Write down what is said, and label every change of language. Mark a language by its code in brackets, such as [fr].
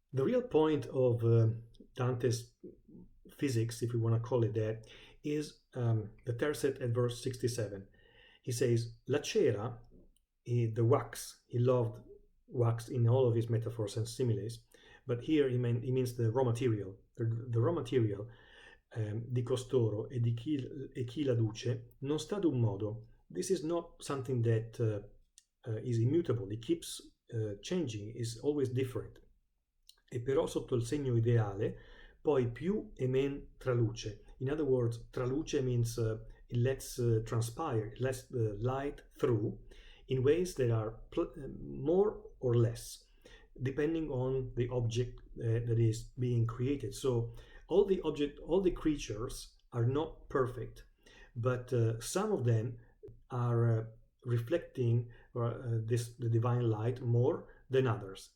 [en] The real point of Dante's physics, if we want to call it that, is the Tercet at verse 67. He says, La cera, the wax, he loved wax in all of his metaphors and similes, but here he means the raw material. The raw material [it] di costoro e di chi la duce non sta d'un modo. [en] This is not something that is immutable, it keeps changing, is always different. [it] E però sotto il segno ideale, poi più e men traluce. [en] In other words, traluce means it lets transpire, it lets the light through in ways that are more or less, depending on the object that is being created. So all the creatures are not perfect, but some of them are reflecting the divine light more than others.